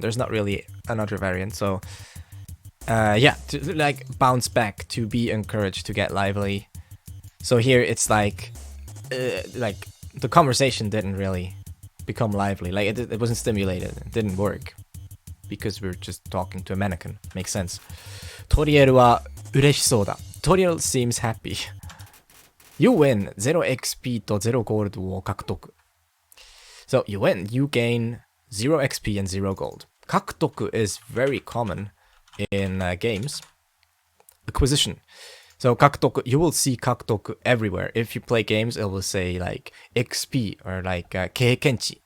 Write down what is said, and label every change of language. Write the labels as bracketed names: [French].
[English] There's not really another variant. So, yeah, to like bounce back, to be encouraged, to get lively. So here it's like the conversation didn't really become lively. Like it wasn't stimulated. It didn't work because we were just talking to a mannequin. Makes sense. [Japanese] Toriel は嬉しそうだ. [English] Toriel seems happy. You win 0XP と0 gold [Japanese] を獲得. [English] So you win. You gain 0 XP and 0 gold. 獲得 is very common in games. Acquisition. So 獲得, you will see 獲得 everywhere. If you play games, it will say like XP or like 経験値.